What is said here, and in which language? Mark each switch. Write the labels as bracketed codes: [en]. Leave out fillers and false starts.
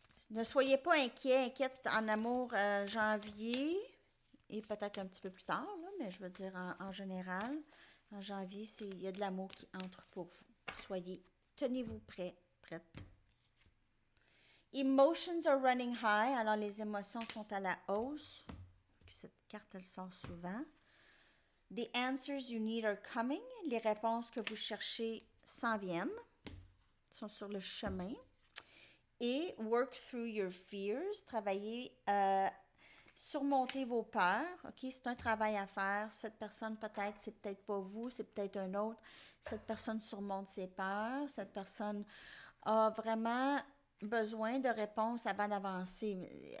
[fr] ne soyez pas inquiète en amour janvier et peut-être un petit peu plus tard, là, mais je veux dire en général, en janvier, il y a de l'amour qui entre pour vous. Tenez-vous prête. [en] Emotions are running high, [fr] alors les émotions sont à la hausse. Cette carte, elle sort souvent. [en] The answers you need are coming. [fr] Les réponses que vous cherchez s'en viennent, sont sur le chemin. [en] Et work through your fears. [fr] Travaillez à surmonter vos peurs. OK, c'est un travail à faire. Cette personne, peut-être, c'est peut-être pas vous, c'est peut-être un autre. Cette personne surmonte ses peurs. Cette personne a vraiment besoin de réponses avant d'avancer.